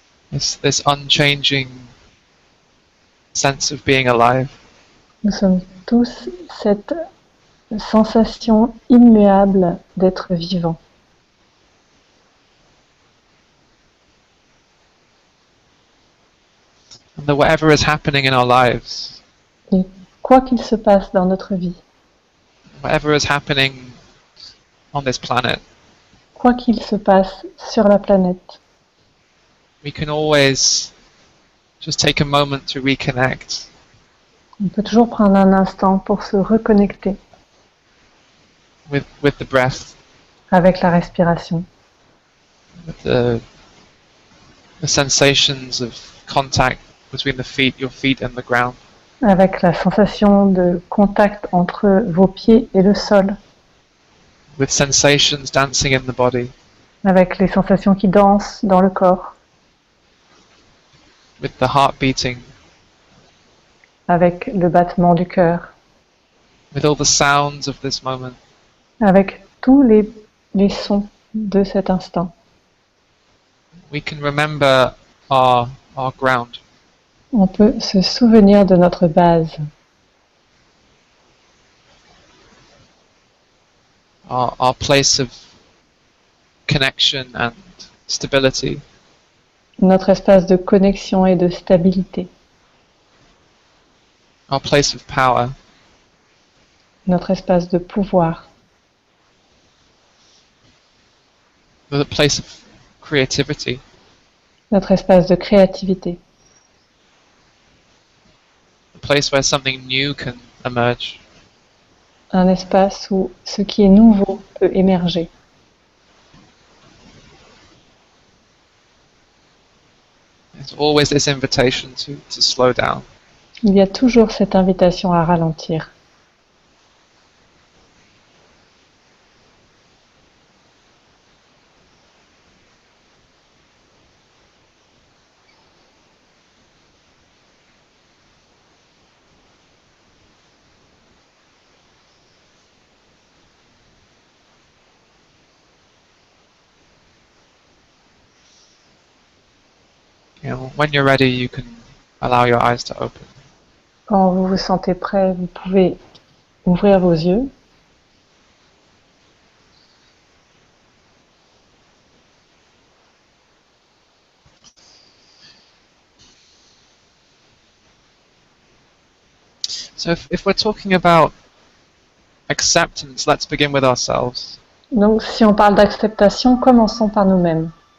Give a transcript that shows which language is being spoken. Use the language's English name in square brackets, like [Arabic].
[English] This unchanging sense of being alive. [French] Nous sommes tous cette sensation immuable d'être vivant. [English] And that whatever is happening in our lives, [French] Et quoi qu'il se passe dans notre vie, [English] whatever is happening on this planet, [French] quoi qu'il se passe sur la planète, [English] we can always just take a moment to reconnect [French] on peut toujours prendre un instant pour se reconnecter [English] with the breath, [French] avec la respiration, [English] with the sensations of contact between your feet and the ground, [French] avec la sensation de contact entre vos pieds et le sol, [English] with sensations dancing in the body, [French] avec les sensations qui dansent dans le corps, [English] with the heart beating, [French] avec le battement du cœur, [English] with all the sounds of this moment. [French] avec tous les sons de cet instant. [English] We can remember our ground, [French] On peut se souvenir de notre base, [English] our place of connection and stability, [French] notre espace de connexion et de stabilité, [English] our place of power, [French] notre espace de pouvoir, [English] the place of creativity, [French] notre espace de créativité, [English] a place where something new can emerge. [French] un espace où ce qui est nouveau peut émerger. [English] There's always this invitation to slow down. [French] Il y a toujours cette invitation à ralentir. [English] When you're ready, you can allow your eyes to open. [French] Quand vous vous sentez prêt, vous pouvez ouvrir vos yeux. [English] So if we're talking about acceptance, let's begin with ourselves. [French] Donc, si on parle d'acceptation, commençons par nous-mêmes.